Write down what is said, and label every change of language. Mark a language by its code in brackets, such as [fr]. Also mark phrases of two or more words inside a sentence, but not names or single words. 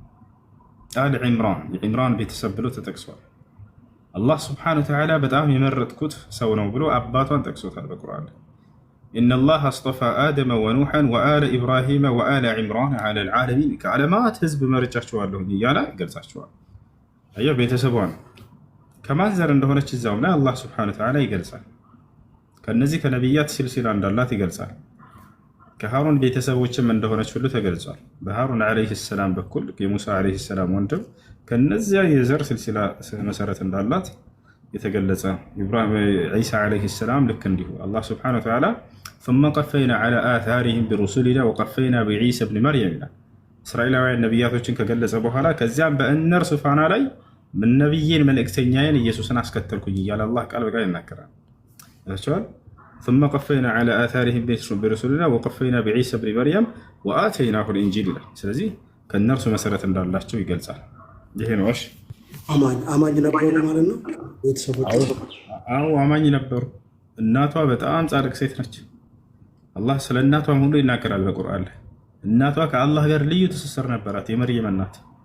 [am] አል ዒምራን የዒምራን ቤተሰብ ብሎ ተጠቅሷል። አላህ [ar] سبحانه وتعالى [am] በጣም የመረጥኩት ሰው ነው ብሎ አባቷን ጠቅሶታል በቁርአን ላይ [ar] إن الله اصطفى آدم ونوحا وآل إبراهيم وآل عمران على العالمين [am] ከዓለማት ህዝብ መርጫቸዋለሁ እያለ ይገልጻቸዋል። አየህ ቤተሰቧ ነው። ከማን ዘር እንደሆነች እዛውም ላይ አላህ ስብሓነሁ ወተዓላ ይገልጻል። ከነዚህ ከነቢያት ሲልሲላ እንዳላት ይገልጻል። ከሃሩን ቤተሰቦችም እንደሆነች ሁሉ ተገልጿል። በሃሩን [ar] عليه السلام [am] በኩል የሙሳ [ar] عليه السلام [am] ወንድም ከነዚያ የዘር ሲልሲላ መሰረት እንዳላት የተገለጸ ዒሳ [ar] عليه السلام [am] ልክ እንዲሁ አላህ [ar] سبحانه وتعالى ثم قفينا على آثارهم برسلنا وقفينا بعيسى ابن مريم [am] ይላል። እስራኤላውያን ነቢያቶችን ከገለጸ በኋላ ከዚያም በእነርሱ ፋና ላይ ምን ነቢይን መልእክተኛዬን ኢየሱስን አስከተልኩኝ እያለ አላህ ቃል በቃል ይናገራል። ያቻል [ar] ثم قفينا على آثارهم برسلنا وقفينا بعيسى ابن مريم وآتيناه الإنجيل [am] ይላል። ስለዚህ ከእነርሱ መሰረት እንዳላቸው ይገልጻል። ይሄ ነው። እሺ አማኝ ነበሩ ማለት ነው ቤተሰቦች? አዎ አማኝ ነበሩ። እናቷ በጣም ጻድቅ ሴት ነች። አላህ ስለ እናቷም ሁሉ ይናገራል በቁርአን ላይ። እናቷ ከአላህ ጋር ልዩ ትስስር ነበራት። የመርየም እናት